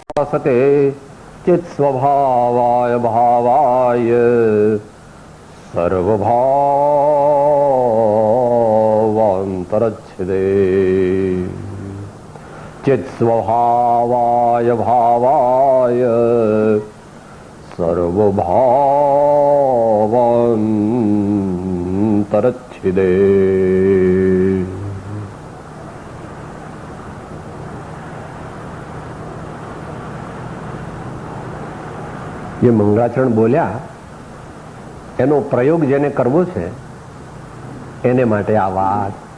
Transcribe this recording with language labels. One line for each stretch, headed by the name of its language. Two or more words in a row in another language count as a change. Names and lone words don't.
Sanskrit: भासते चित् स्वभावाय भावाय सर्वभावान्तरच्छिदे चित् स्वभावाय भावाय सर्वभावान्तरच्छिदे।
Gujarati: જે મંગળાચરણ બોલ્યા એનો પ્રયોગ જેને કરવો છે એને માટે આ વાત